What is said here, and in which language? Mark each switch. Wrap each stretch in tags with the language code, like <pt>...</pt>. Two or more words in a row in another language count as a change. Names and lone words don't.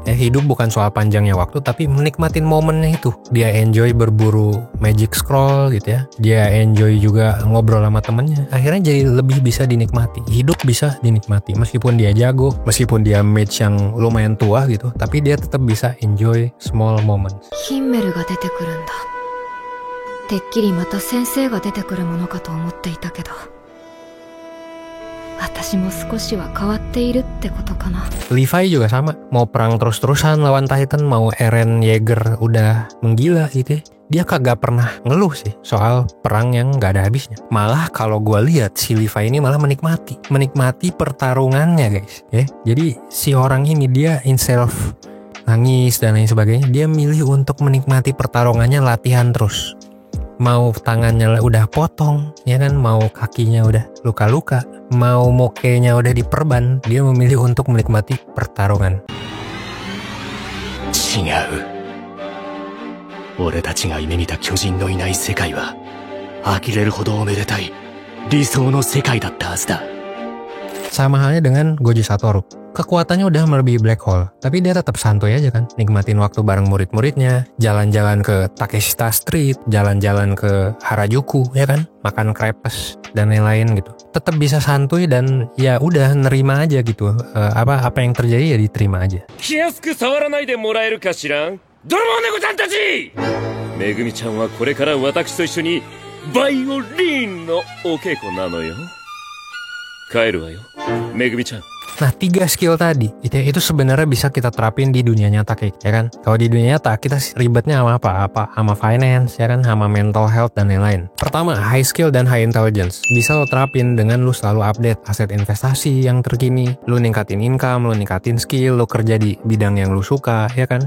<id>Ya, hidup bukan soal panjangnya waktu, tapi menikmatin momennya itu. Dia enjoy berburu</id> <en>magic scroll</en> <id>gitu ya. Dia enjoy juga ngobrol sama temennya. Akhirnya jadi lebih bisa dinikmati. Hidup bisa dinikmati. Meskipun dia jago, meskipun dia mage yang lumayan tua gitu, tapi dia tetap bisa</id> <en>enjoy small moments.</en> <ja>Himmelが出てくるんだ。てっきりまた先生が出てくるものかと思っていたけど。私も少しは変わっているってことかな。</ja> <id>Levi juga sama, mau perang terus-terusan lawan Titan, mau Eren Yeager udah menggila gitu ya. Dia kagak pernah ngeluh sih soal perang yang gak ada habisnya. Malah kalau gue lihat si Levi ini malah menikmati pertarungannya guys ya. Jadi si orang ini dia</id> <en>instead of</en> <id>nangis dan lain sebagainya, dia milih untuk menikmati pertarungannya, latihan terus. Mau tangannya udah potong, ya kan, mau kakinya udah luka-luka, mau mokenya udah diperban, dia memilih untuk menikmati pertarungan.</id> <ja>違う。俺たちが夢見た巨人のいない世界は、呆れるほどおめでたい理想の世界だったはずだ。</ja> <id>Sama halnya dengan Gojo Satoru. Kekuatannya udah melebihi Black Hole, tapi dia tetap santuy aja kan, nikmatin waktu bareng murid-muridnya, jalan-jalan ke Takeshita Street, jalan-jalan ke Harajuku ya kan, makan crepes dan lain-lain gitu. Tetap bisa santuy dan ya udah nerima aja gitu. Apa yang terjadi ya diterima aja.</id> <ja>気安く触らないでもらえるかしらん？泥棒猫ちゃんたち！めぐみちゃんはこれから私と一緒にバイオリンのお稽古なのよ。帰るわよ、めぐみちゃん。</ja> <id>Nah 3 skill tadi itu sebenarnya bisa kita terapin di dunia nyata kayak ya kan. Kalau di dunia nyata kita ribetnya sama apa sama finance ya kan, sama</id> <en>mental health</en> <id>dan lain-lain. Pertama,</id> <en>high skill</en> <id>dan</id> <en>high intelligence</en> <id>bisa lo terapin dengan lu selalu update aset investasi yang terkini, lu ningkatin income, lu ningkatin skill, lu kerja di bidang yang lu suka ya kan.</id>